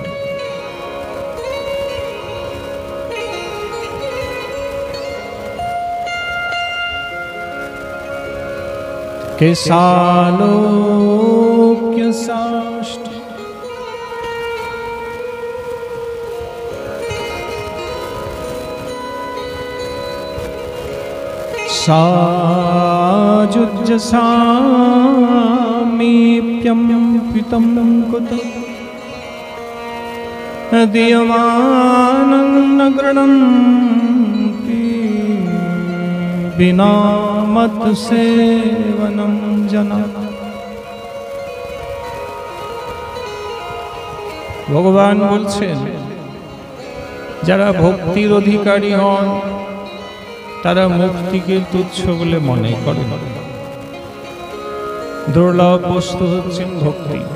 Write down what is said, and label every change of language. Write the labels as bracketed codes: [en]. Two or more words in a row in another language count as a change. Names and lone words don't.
[sa] केशालोक्य साष्ट साजुज्जसामीप्यं पितं कुत दीयमानं न गृह्णन्ति बिना मत सेवनं जना। [bn] ভগবান বলছেন, যারা ভক্তির অধিকারী হন তারা মুক্তিকে তুচ্ছ বলে মনে করে। দুর্লভ বস্তু হচ্ছেন ভক্তি।